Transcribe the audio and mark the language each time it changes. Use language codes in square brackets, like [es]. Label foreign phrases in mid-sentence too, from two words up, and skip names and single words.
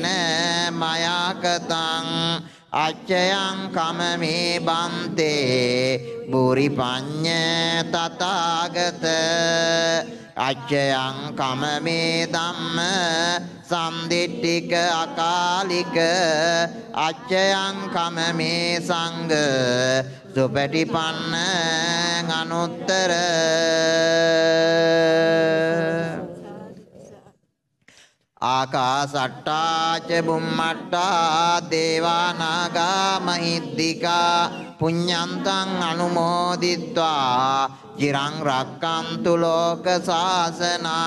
[pi] මයාකතං අච්චයං කමමේ බන්තේ බුරි පඤ්ඤ තථාගත අච්චයං කමමේ ධම්ම සම්දිට්ඨික අකාලික අච්චයං කමමේ සංඝ සුපටිපන්න අනුත්තර ආකාසට්ටා ච බුම්මට්ටා දේවා නාග මහිද්దికා පුඤ්ඤන්තං අනුමෝදිත්වා චිරං රක්칸තු ලෝක සාසනං